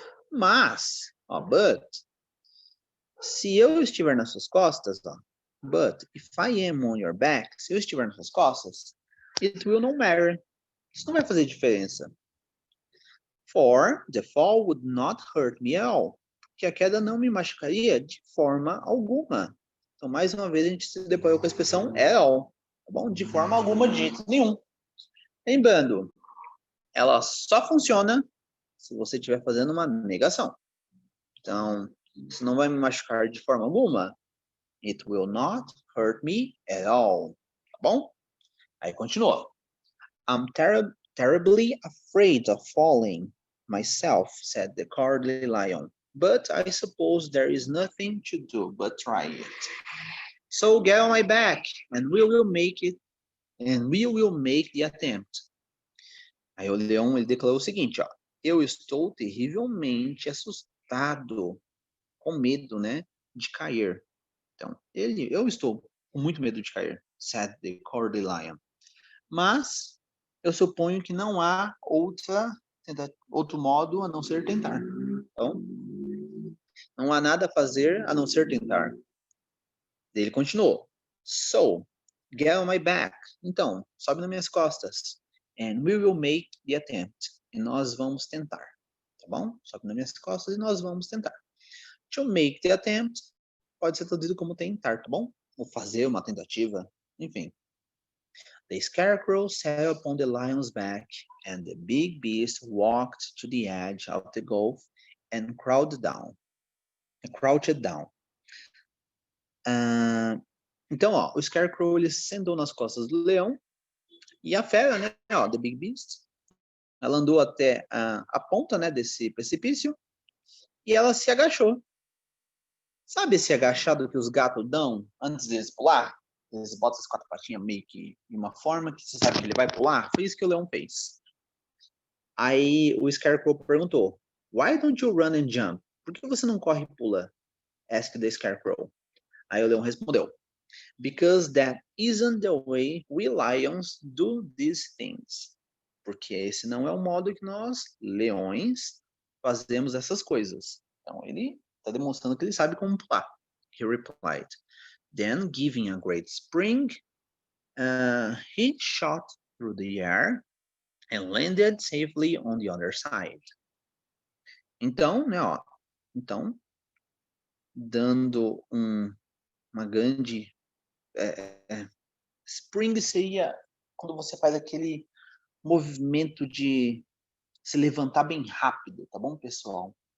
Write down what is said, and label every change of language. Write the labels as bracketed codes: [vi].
[pt] Mas, [en] but, [pt] se eu estiver nas suas costas, [en] but if I am on your back, [pt] se eu estiver nas suas costas, [en] it will not matter. [pt] Isso não vai fazer diferença. [en] For the fall would not hurt me at all. [pt] Porque a queda não me machucaria de forma alguma. Então, mais uma vez, a gente se deparou com a expressão at all. Tá bom? De forma alguma, de jeito nenhum. Lembrando, ela só funciona se você estiver fazendo uma negação. Então, isso não vai me machucar de forma alguma. [en] It will not hurt me at all. [pt] Tá bom? Aí continua. [en] I'm terribly afraid of falling myself, said the cowardly lion. But I suppose there is nothing to do but try it. So get on my back, and we will make the attempt. [pt] Aí o leão ele declarou o seguinte, ó. Eu estou terrivelmente assustado, com medo, né, de cair. Então, eu estou com muito medo de cair, [en] said the cowardly lion. [pt] Mas eu suponho que não há outro modo a não ser tentar. Então, não há nada a fazer a não ser tentar. Ele continuou. [en] So, get on my back. [pt] Então, sobe nas minhas costas. [en] And we will make the attempt. [pt] E nós vamos tentar. Tá bom? Sobe nas minhas costas e nós vamos tentar. [en] To make the attempt [pt] pode ser traduzido como tentar, tá bom? Ou fazer uma tentativa, enfim. [en] The scarecrow sat upon the lion's back, and the big beast walked to the edge of the gulf and crouched down. [pt] Então, ó, o scarecrow ele sentou nas costas do leão e a fera, né, ó, [en] the big beast, [pt] ela andou até a ponta, né, desse precipício e ela se agachou. Sabe esse agachado que os gatos dão antes deles pular? Eles botam as 4 patinhas meio que de uma forma que você sabe que ele vai pular. Foi isso que o leão fez. Aí o Scarecrow perguntou, [en] Why don't you run and jump? [pt] Por que você não corre e pula? [en] Asked the Scarecrow. [pt] Aí o leão respondeu, [en] Because that isn't the way we lions do these things. [pt] Porque esse não é o modo que nós, leões, fazemos essas coisas. Então ele está demonstrando que ele sabe como pular. [en] He replied. Then, giving a great spring, he shot through the air and landed safely on the other side. [pt] Então, né, ó, então, dando uma grande spring seria quando você faz aquele movimento de se levantar bem rápido, tá bom, pessoal?